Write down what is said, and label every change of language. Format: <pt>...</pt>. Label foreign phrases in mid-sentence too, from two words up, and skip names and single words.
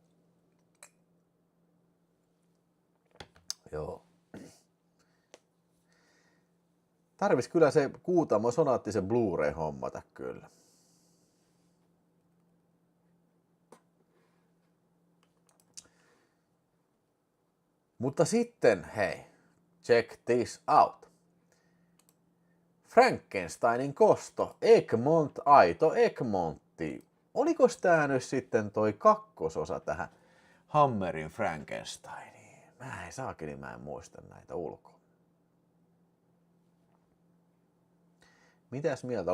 <fi>Joo. Tarvis kyllä se Kuutamo-sonaatti se Blu-ray hommata kyllä. Mutta sitten, hei,</fi> <en>check this out.</en> <fi>Frankensteinin kosto, Egmont, aito Egmontti. Olikos tää nyt sitten toi kakkososa tähän Hammerin Frankensteiniin? Mä en muista näitä ulkoa. Mitäs mieltä?</fi>